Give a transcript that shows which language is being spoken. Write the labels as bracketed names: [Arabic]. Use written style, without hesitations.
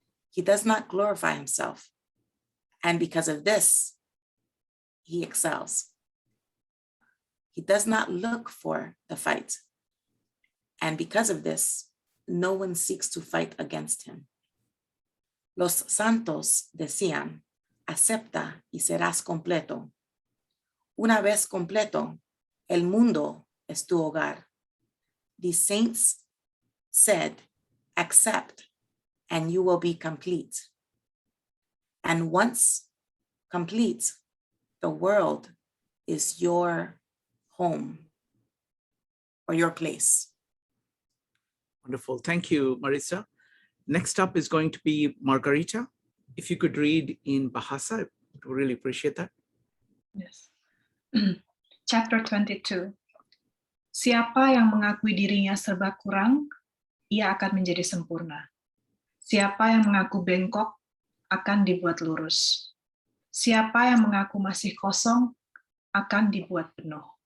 [English] He does not glorify himself, and because of this, he excels. He does not look for the fight, and because of this, no one seeks to fight against him. [Spanish] Los santos decían, acepta y serás completo. Una vez completo, el mundo es tu hogar. [English] The saints said, accept, and you will be complete. And once complete, the world is your home or your place. Wonderful. Thank you, Marisa. Next up is going to be Margarita. If you could read in Bahasa, I would really appreciate that. Yes. Chapter 22. [Indonesian] Siapa yang mengakui dirinya serba kurang, ia akan menjadi sempurna. Siapa yang mengaku bengkok, akan dibuat lurus. Siapa yang mengaku masih kosong, akan dibuat penuh.